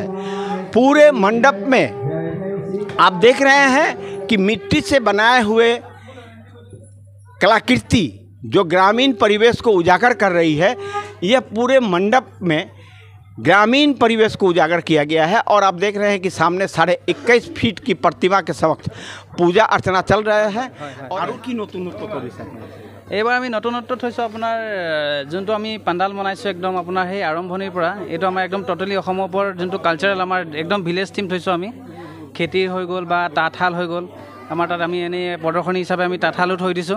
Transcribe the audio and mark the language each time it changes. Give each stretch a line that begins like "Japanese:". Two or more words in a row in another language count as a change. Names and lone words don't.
Hindi: पूरे मंडप में आप देख रहे हैं कि मिट्टी से बनाए हुए कलाकृति जो ग्रामीण परिवेश को उजागर कर रही है, यह पूरे मंडप में ग्रामीण परिवेश को उजागर किया गया है। और आप देख रहे हैं कि सामने 21.5 फीट की प्रतिमा के समक्ष पूजा अर्चना चल रहा है। और की
Assamese: এইবাৰ আমি নতুনত্ব থৈছোঁ আপোনাৰ যোনটো আমি পাণ্ডাল বনাইছোঁ একদম আপোনাৰ সেই আৰম্ভণিৰ পৰা এইটো আমাৰ একদম টোটেলি অসমৰ ওপৰত যোনটো কালচাৰেল আমাৰ একদম
English: village theme
Assamese: থৈছোঁ আমি। খেতিৰ হৈ গ'ল বা তাঁতশাল হৈ গ'ল, আমাৰ তাত আমি এনেই প্ৰদৰ্শনী হিচাপে আমি তাঁতশালো থৈ দিছোঁ।